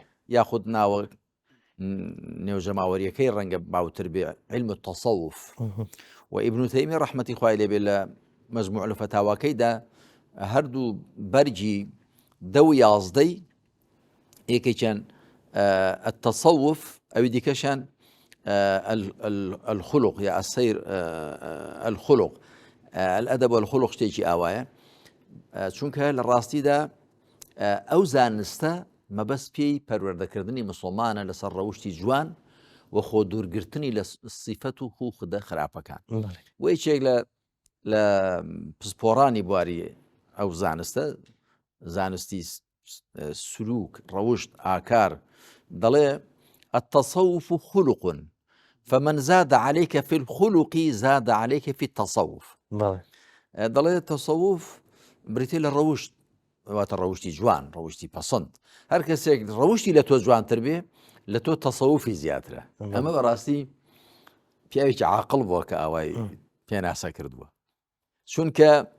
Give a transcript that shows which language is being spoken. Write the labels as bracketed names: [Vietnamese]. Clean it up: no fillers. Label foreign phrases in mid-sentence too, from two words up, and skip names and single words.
[Central Kurdish] یاخود ناوە نێوژەماوەریەکەی ڕەنگە باوتر بێ [Arabic] علم التەسەوف [Central Kurdish] و ئیبن تەیمیە ڕەحمەتی خوای لێبێ لە [Arabic] مەجموع الفتاواکەیدا [Central Kurdish] هەردوو بەرگی 10 یەکێکیان التەسەوف ئەوی دیکەشان الخلق یا [Arabic] السیر الخلق الأدب والخلق [Central Kurdish] شتێکی ئاوایە چونکە لە ڕاستیدا ئەو زانستە مەبەست پێی پەروەردەکردنی مسلمانە لەسەر ڕەوشتی جوان و خۆ دوورگرتنی لە سیفەت و خوخدە خراپەکان و یەکێک لە پسپۆڕانی بواری ئەو زانستە زانستی سلوک ڕەوشت ئاکار دەڵێ [Arabic] التصوف خلق فمن زاد عليك في الخلق زاد عليك في التصوف [Central Kurdish] دەڵێ تەسەوف بریتێ لە ڕەوشت واتە ڕەوشتی جوان ڕەوشتی پەسەند هەر کەسێک ڕەوشتی لە تۆ جوانتر بێ لە تۆ تەسەوفی زیاترە ئەمە بەڕاستی پیاوێکی عاقڵ بووە کە ئاوای پێناسە کردووە چونکە